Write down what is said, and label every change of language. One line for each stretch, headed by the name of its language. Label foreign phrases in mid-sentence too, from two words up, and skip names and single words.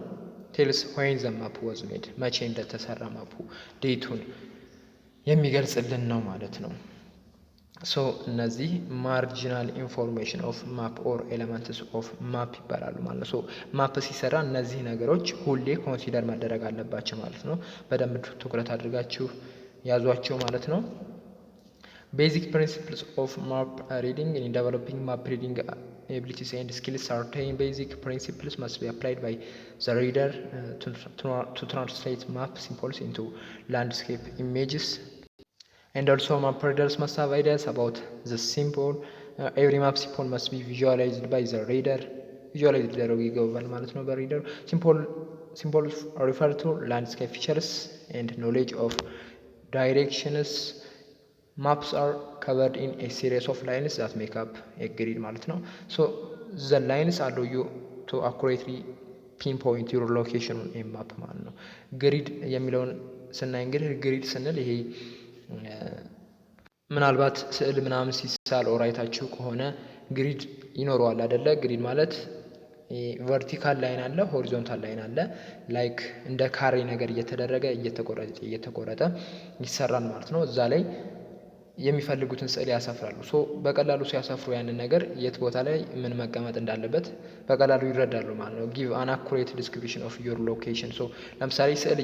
English: tells when the map was made፣
Amharic: መቼ እንደተሰራ ማፑ ዴቱን የሚገልጽልን ነው ማለት ነው። ሶ እነዚህ
English: marginal information of map or elements of map
Amharic: ይባላሉ ማለት ነው። ሶ ማፕ ሲሰራ እነዚህ ነገሮች ሁሌ ኮንሲደር መደረግ አለባቸው ማለት ነው። በደንብ ትኩረት አድርጋችሁ ያዟቸው ማለት ነው።
English: basic principles of map reading in developing map reading abilities and skills. Certain basic principles must be applied by the reader to translate map symbols into landscape images. And also map readers must have ideas about the symbol. Every map symbol must be visualized by the reader.
Amharic: Visualize ሊደረጉ ይገባል ማለት ነው በሪደር።
English: Symbols refer to landscape features and knowledge of directions.
Amharic: Maps are covered in a series of lines that make up a grid ማለት ነው። So the lines allow you to accurately pinpoint your location on a map ማለት ነው። ግሪድ የሚለውን ስናይ እንግዲህ ግሪድ ስንል ይሄ ምናልባት ስዕል ምናምን ሲሳል ኦር አይታችሁ ከሆነ ግሪድ ይኖረዋል አይደለ? ግሪድ ማለት
English: vertical line
Amharic: አለ፣
English: horizontal line
Amharic: አለ። ላይክ እንደ ካሬ ነገር እየተደረገ እየተቆረጠ ይሰራል ማለት ነው። እዛ ላይ የሚፈልጉትን ስዕል ያሰፍራሉ። ሶ በቀላሉ ሲያሰፍሩ ያንን ነገር የት ቦታ ላይ ምን መቀመጥ እንዳለበት በቀላሉ ይረዳሉ ማለት ነው።
English: give an accurate description of your location።
Amharic: ሶ ለምሳሌ ስዕል